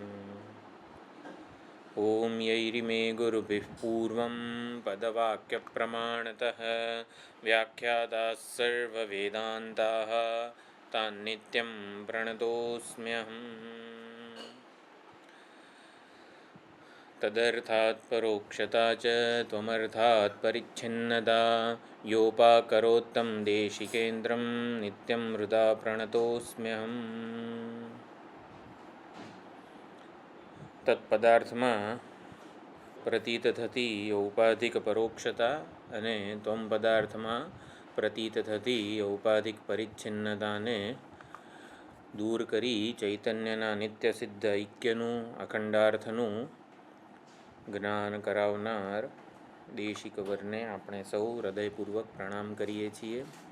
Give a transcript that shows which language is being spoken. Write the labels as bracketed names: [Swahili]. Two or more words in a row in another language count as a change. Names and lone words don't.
[Sanskrit] ओम यैरिमे गुरुभिः पूर्वं पदवाक्यप्रमाणतः व्याख्याताः सर्ववेदान्ताः तान्नित्यं प्रणतोऽस्म्यहम्। तदर्थात् परोक्षता च त्वमर्थात् परिच्छिन्नता योपाकरोत्तं देशिकेन्द्रं नित्यं हृदा प्रणतोऽस्म्यहम्। [Gujarati] તત્પદાર્થમાં પ્રતીત થતી ઔપાધિક પરોક્ષતા અને ત્વમ પદાર્થમાં પ્રતીત થતી ઔપાધિક પરિચ્છિન્નતાને દૂર કરી ચૈતન્યના નિત્ય સિદ્ધ ઐક્યનું અખંડાર્થનું જ્ઞાન કરાવનાર દેશિક વરને આપણે સૌ હૃદયપૂર્વક પ્રણામ કરીએ છીએ.